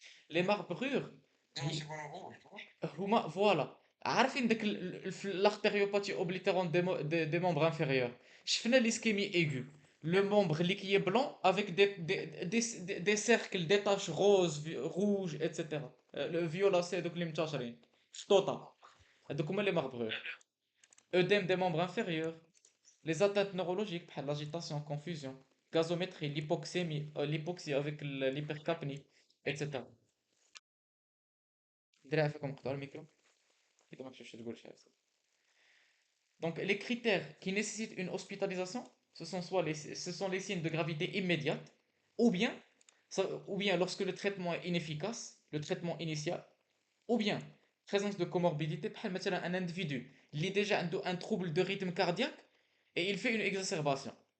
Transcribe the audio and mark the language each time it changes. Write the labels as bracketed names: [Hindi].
[French] Les marbrures, [Arabic] ديما تيكونوا غول واش. هما فوالا عارفين داك [French] l'artériopathie oblitérante des membres inférieurs. [Arabic] شفنا [French] l'ischémie aiguë, le membre [Arabic] اللي [French] qui est blanc avec des cercles, des taches roses, rouges, etc. Le violacé [Arabic] دوك اللي منتشرين شطوطة, هذوك هما [French] les marbrures. Œdème des membres inférieurs, les atteintes neurologiques [Arabic] بحال [French] l'agitation, confusion, gazométrie, l'hypoxémie, l'hypoxie avec l'hypercapnie, etc. [Arabic] دير عافاكم نقطعوا الميكرو إذا ما كنتش تقول شي حاجة. [French] Donc, les critères qui nécessitent une hospitalisation, ce sont les signes de gravité immédiate, ou bien, ou bien lorsque le traitement est inefficace, le traitement initial, ou bien présence de comorbidité, [Arabic] بحال مثلا [French] un individu qui a déjà un trouble de rythme cardiaque et il fait une exacerbation.